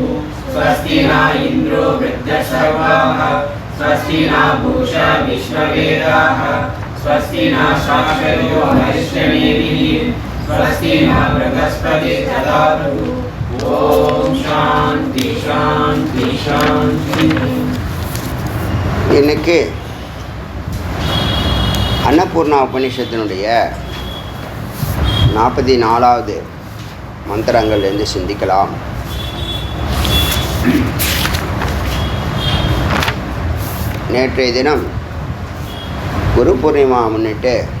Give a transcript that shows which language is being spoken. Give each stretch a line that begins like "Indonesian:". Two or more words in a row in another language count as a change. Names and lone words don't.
Sanskrit: स्वस्ति न इन्द्रो वृद्धश्रवाः स्वस्ति न पूषा विश्ववेदाः स्वस्ति न साक्षरो हरिष्यमेभिः स्वस्ति न बृहस्पतिर्दधातु. ओम् शान्तिः शान्तिः शान्तिः.
Tamil: இன்னைக்கு அன்னபூர்ணா உபநிஷத்தினுடைய 44வது மந்திரங்கள்லேருந்து சிந்திக்கலாம். நேற்றைய தினம் குரு பூர்ணிமா முன்னிட்டு